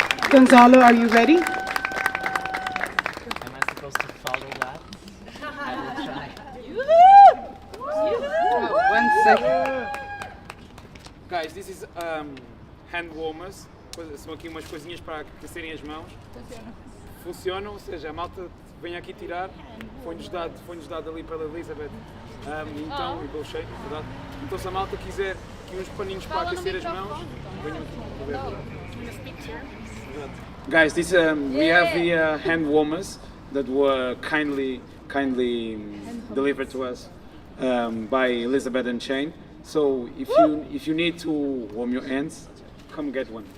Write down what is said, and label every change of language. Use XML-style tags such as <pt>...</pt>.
<en>Gonzalo, are you ready? Am I supposed to follow that? I will try. One second. Guys, this is hand warmers.</en> <pt>São aqui umas coisinhas para aquecerem as mãos. Funcionam, ou seja, a malta vem aqui tirar. Foi-nos dado ali pela Elizabeth. Então, e pelo cheio, verdade? Então, se a malta quiser aqui uns paninhos para aquecer as mãos, venham aqui.</pt> <en>Guys, this we have the hand warmers that were kindly delivered to us by Elizabeth and Shane. So if you need to warm your hands, come get one.</en>